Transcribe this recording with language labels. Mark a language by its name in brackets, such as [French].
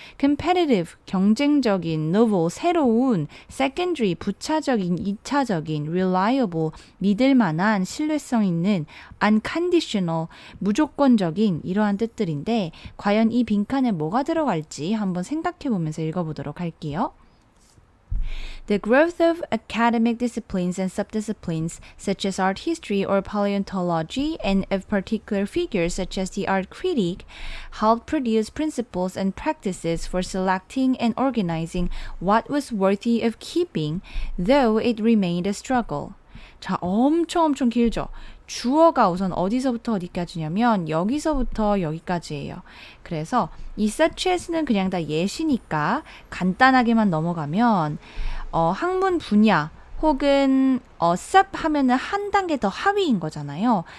[Korean] competitive, 경쟁적인, novel, 새로운, secondary, 부차적인, 2차적인, reliable, 믿을만한, 신뢰성 있는, unconditional, 무조건적인 이러한 뜻들인데 과연 이 빈칸에 뭐가 들어갈지 한번 생각해 보면서 읽어보도록 할게요. [English] The growth of academic disciplines and subdisciplines, such as art history or paleontology, and of particular figures such as the art critic, helped produce principles and practices for selecting and organizing what was worthy of keeping, though it remained a struggle. [Korean] 자, 엄청 길죠? 주어가 우선 어디서부터 어디까지냐면 여기서부터 여기까지예요. 그래서 이 [English] such as [Korean] 는 그냥 다 예시니까 간단하게만 넘어가면 학문 분야 혹은 sub 하면은 한 단계 더 하위인 거잖아요.